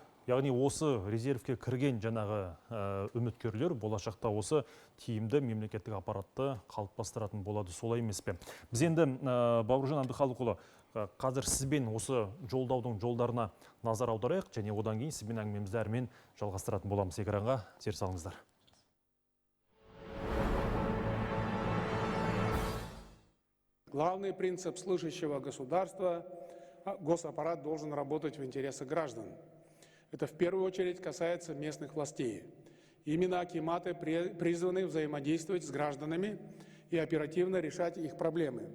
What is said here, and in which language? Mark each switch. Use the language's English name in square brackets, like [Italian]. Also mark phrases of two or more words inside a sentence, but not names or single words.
[Kazakh] Яғни осы резервке кірген жаңағы үміткерлер болашақта осы тиімді мемлекеттік аппаратты қалыптастыратын болады, солай емес пе? Біз енді Бауыржан Абдықалықұлы, қазір сізбен осы жолдаудың жолдарына назар аударайық, және одан кейін сізбен әңгімемізді әрмен жалғастыратын боламыз. Экранға зер салыңыздар. [Russian] Главный принцип служащего государства – госаппарат должен работать в интересах граждан. Это в первую очередь касается местных властей. Именно акиматы призваны взаимодействовать с гражданами и оперативно решать их проблемы.